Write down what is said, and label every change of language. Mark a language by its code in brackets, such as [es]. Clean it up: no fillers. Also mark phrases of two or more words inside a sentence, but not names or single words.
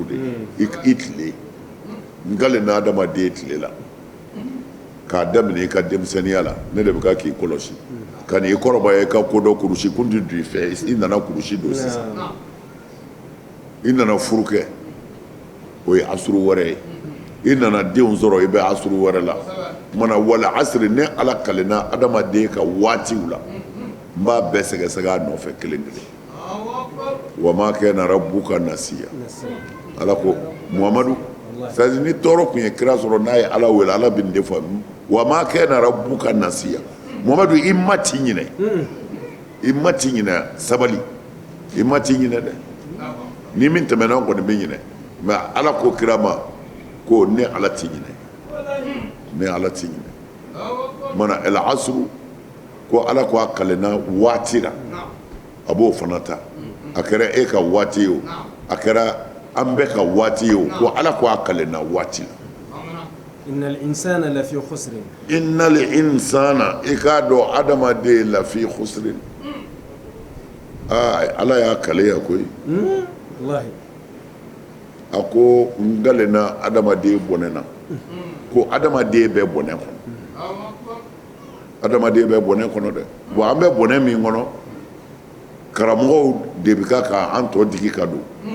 [bm] de i tile n gale na adamaden tile la k'a daminɛ i ka denmisɛnniya la ne de bɛ ka k'i kɔlɔsi ka n'i kɔrɔbaya i ka ko dɔ kurusi kun tɛ don i fɛ i nana kurusi don sisan i nana furu kɛ o ye asuru wɛrɛ ye i nana denw sɔrɔ i bɛ asuru wɛrɛ la mana wala asiri ne ala kalenna adamaden ka waatiw la n b'a bɛɛ sɛgɛsɛgɛ a nɔfɛ kelen kelen wa [ar] وما كان ربك نسيا [bm] ala ko muhamadu c'est-à-dire ni tɔɔrɔ kun ye kira sɔrɔ n'a ye ala wele ala bɛ nin de fɔ wa [ar] وما كان ربك نسيا [bm] muhamadu i ma ti ɲinɛ i ma ti ɲinɛ sabali i ma ti ɲinɛ dɛ ni min tɛmɛna kɔni bɛ ɲinɛ mais ala ko kira ma ko ne ala ti ɲinɛ ne ala ti ɲinɛ mana [ar] العصر [bm] ko ala ko a kalenna waati la a b'o fana ta a kɛra e ka waati ye o a kɛra an bɛɛ ka waati ye o ko ala ko a kalenna waati la [ar] إن الإنسان لفي خسر إن الإنسان [bm] i k'a dɔn adamaden [ar] لفي خسر [bm] ala y'a kaleya koyi wallahi a ko n galenna adamaden bɔnɛ na ko adamaden bɛ bɔnɛ kɔnɔ adamaden bɛ bɔnɛ kɔnɔ dɛ bon an bɛ bɔnɛ min kɔnɔ karamɔgɔw de bɛ ka k'an tɔ digi ka don